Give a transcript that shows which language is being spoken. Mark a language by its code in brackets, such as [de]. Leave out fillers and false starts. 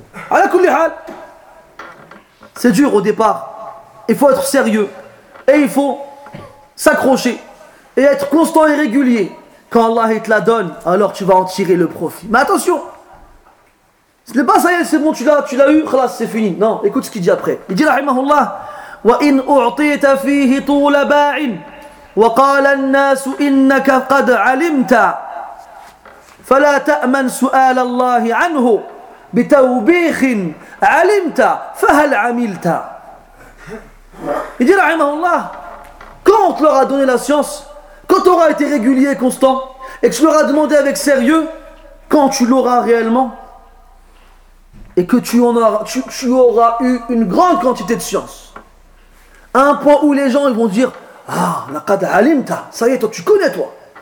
[ar] Ala kulli hal, [fr] c'est dur au départ. Il faut être sérieux. Et il faut s'accrocher. Et être constant et régulier. Quand Allah te la donne, alors tu vas en tirer le profit. Mais attention, ce n'est pas ça y est, c'est bon, tu l'as eu, khalas, c'est fini. Non, écoute ce qu'il dit après. Il dit, rahimahullah, [ar] وَإِنْ أُعْطِيتَ فِيهِ طُولَ بَاعٍ وَقَالَ النَّاسُ إِنَّكَ قَدْ عَلِمْتَ فَلَا تَأْمَنْ سُؤَالَ اللَّهِ عَنْهُ بِتَوْبِيخٍ عَلِمْتَ فَهَلْ عَمِلْتَ. [fr] Il dit, rahimahullah, quand on te leur a donné la science, quand tu auras été régulier et constant, et que tu leur as demandé avec sérieux, quand tu l'auras réellement, et que tu auras eu une grande quantité de science, à un point où les gens ils vont dire ah, [ar] la qad alimta, [fr] ça y est, toi tu connais toi.